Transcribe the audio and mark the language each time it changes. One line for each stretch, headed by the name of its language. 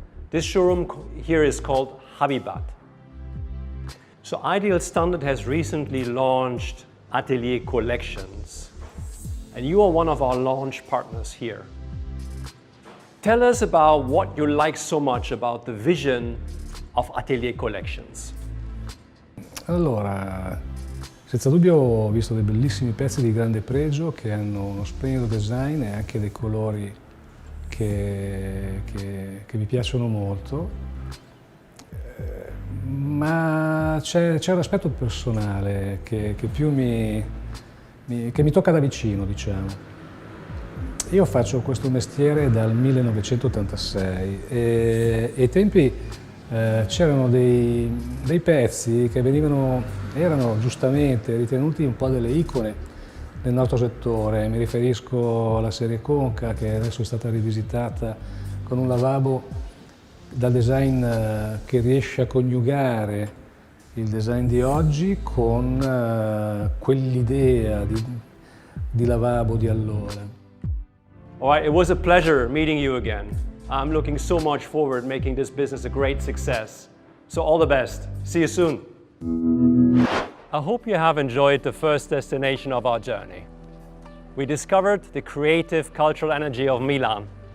English: This showroom here is called Habitat. So Ideal Standard has recently launched Atelier Collections, and you are one of our launch partners here. Tell us about what you like so much about the vision of Atelier Collections.
Italian: Allora, senza dubbio ho visto dei bellissimi pezzi di grande pregio che hanno uno splendido design e anche dei colori che mi piacciono molto, ma c'è un aspetto personale che più mi tocca da vicino, diciamo. Io faccio questo mestiere dal 1986 e ai tempi c'erano dei pezzi che erano giustamente ritenuti un po' delle icone nel nostro settore. Mi riferisco alla serie Conca, che adesso è stata rivisitata con un lavabo dal design che riesce a coniugare il design di oggi con quell'idea di lavabo di allora.
English: All right, it was a pleasure meeting you again. I'm looking so much forward to making this business a great success. So all the best. See you soon. I hope you have enjoyed the first destination of our journey. We discovered the creative cultural energy of Milan.